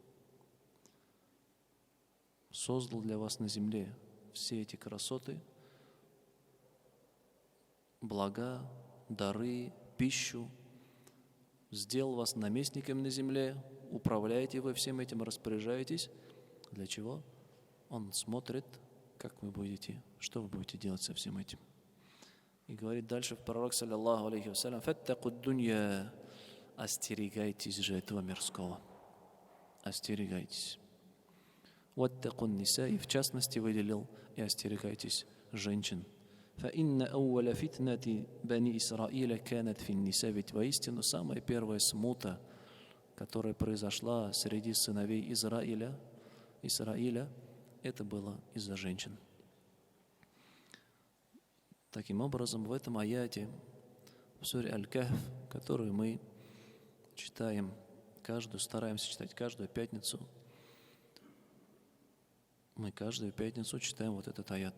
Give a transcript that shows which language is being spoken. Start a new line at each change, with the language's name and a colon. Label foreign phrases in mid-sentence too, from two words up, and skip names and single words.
Russian: Создал для вас на земле все эти красоты, блага, дары, пищу, сделал вас наместниками на земле, управляете вы всем этим, распоряжаетесь. Для чего? Он смотрит, как вы будете, что вы будете делать со всем этим. И говорит дальше пророк,
Arabic: صلى الله عليه وسلم، «فاتقوا الدنيا»,
Russian: остерегайтесь же этого мирского. Остерегайтесь.
Arabic: «واتقوا النساء»,
Russian: и в частности выделил, и остерегайтесь женщин.
Arabic: فإن أول فتنة بني إسرائيل كانت في النساء.
Russian: Ведь воистину самая первая смута, которая произошла среди сыновей Израиля, это было из-за женщин. Таким образом, в этом аяте, в суре Аль-Кахф, которую мы читаем стараемся читать каждую пятницу, мы каждую пятницу читаем вот этот аят.